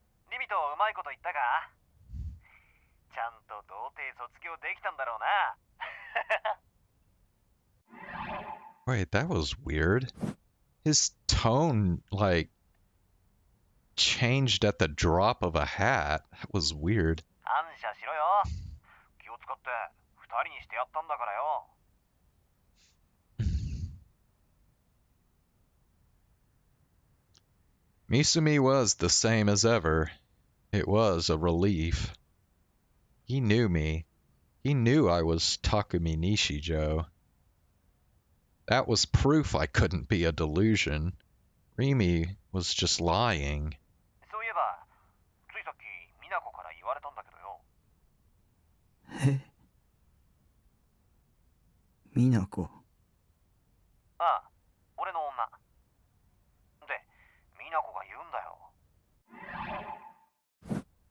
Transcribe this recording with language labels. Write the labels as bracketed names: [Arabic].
[Japanese] リミとうまいこと言ったか。ちゃんと童貞卒業できたんだろうな。 [English] Wait, that was weird. His tone, like, changed at the drop of a hat. That was weird. [Japanese] 感謝しろよ。気を使って二人にしてやったんだからよ。 [English] Misumi was the same as ever. It was a relief. He knew me. He knew I was Takumi Nishijo. That was proof I couldn't be a delusion. Remy was just lying. [Japanese] そういえば、ついさっき美奈子から言われたんだけどよ。え美奈子。ああ、俺の女。で、美奈子が言うんだよ。